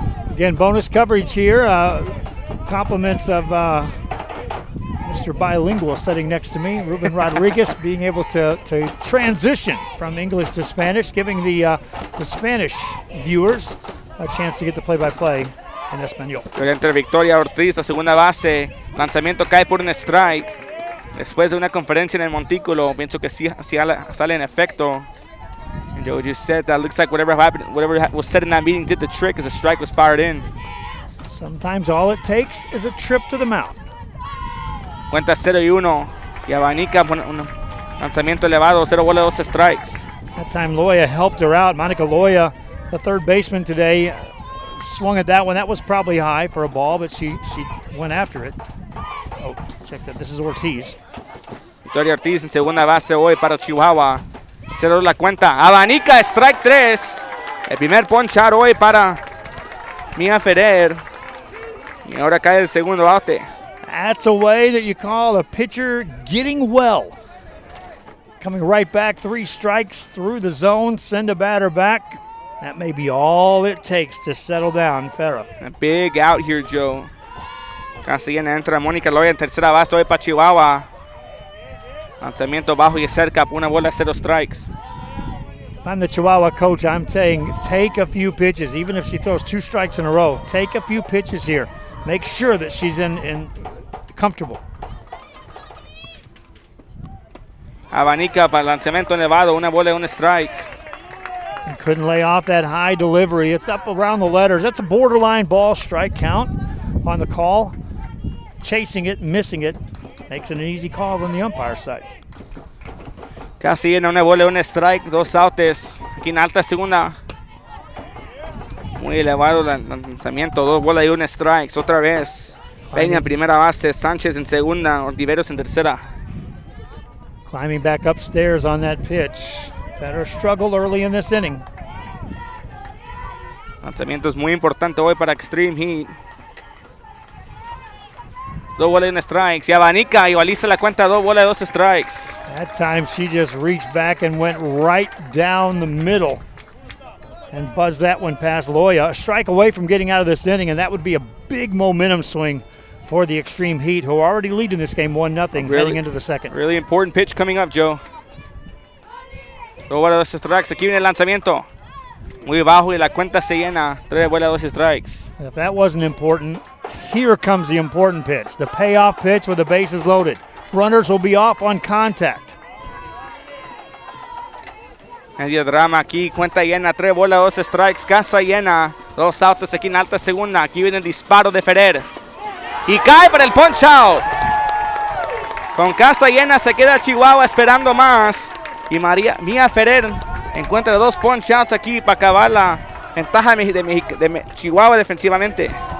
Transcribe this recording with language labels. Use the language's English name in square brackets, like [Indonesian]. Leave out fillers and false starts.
[English] Again, bonus coverage here. Compliments of Mr. Bilingual sitting next to me, Ruben Rodriguez, being able to transition from English to Spanish, giving the Spanish viewers a chance to get the play-by-play [Spanish] en español. Entre Victoria Ortiz, la segunda base, lanzamiento cae por un strike. Después de una conferencia en el montículo, pienso que sí sale en efecto. [English] And Joe just said that looks like whatever happened, whatever was said in that meeting did the trick as a strike was fired in. Sometimes all it takes is a trip to the mound. Cuenta 0-1 y abanica un lanzamiento elevado, 0 bola, 2 strikes. That time Loya helped her out. Monica Loya, the third baseman today, swung at that one. That was probably high for a ball, but she went after it. Oh, check that. This is Ortiz. [Spanish] Victoria Ortiz en segunda base hoy para Chihuahua. 0 la cuenta. Abanica, strike 3. El primer punch out hoy para Mia Ferrer. Y ahora cae el segundo out. [English] That's a way that you call a pitcher getting well. Coming right back, 3 strikes through the zone, send a batter back. That may be all it takes to settle down Ferrer. A big out here, Joe. [Spanish] Casi entra Mónica Loya en tercera base hoy para Chihuahua. Lanzamiento bajo y cerca, una bola, 0 strikes. [English] If I'm the Chihuahua coach, I'm saying take a few pitches. Even if she throws 2 strikes in a row, take a few pitches here. Make sure that she's in comfortable. [Spanish] Abanica para el lanzamiento elevado, una bola y un strike. [English] And couldn't lay off that high delivery. It's up around the letters. That's a borderline ball strike count on the call. Chasing it, missing it, makes it an easy call on the umpire side. [Spanish] Casi en una bola y un strike, 2 outs. Aquí en alta segunda. Muy elevado el lanzamiento, 2 bolas y un strike. Otra vez. Peña en primera base, Sánchez en segunda, Ontiverios en tercera. [English] Climbing back upstairs on that pitch. Ferrer struggled early in this inning. [Spanish] Lanzamiento es muy importante hoy para Xtreme Heat. 2 bolas y un strike. Y abanica, igualiza la cuenta, 2 bolas y 2 strikes. [English] That time she just reached back and went right down the middle and buzzed that one past Loya. A strike away from getting out of this inning, and that would be a big momentum swing for the Xtreme Heat, who are already leading this game 1-0 heading into the second. Really important pitch coming up, Joe. [Spanish] 2 bolas, 2 strikes. Aquí viene el lanzamiento. Muy bajo y la cuenta se llena. 3 bolas, 2 strikes. [English] If that wasn't important, here comes the important pitch. The payoff pitch with the bases loaded. Runners will be off on contact. [Spanish] Medio drama aquí, cuenta llena, 3 bolas, 2 strikes, casa llena, 2 outs aquí en alta segunda. Aquí viene el disparo de Ferrer. Y cae para el punch out. Con casa llena se queda Chihuahua esperando más. Y Mia Ferrer encuentra 2 punch outs aquí para acabar la ventaja de Chihuahua defensivamente.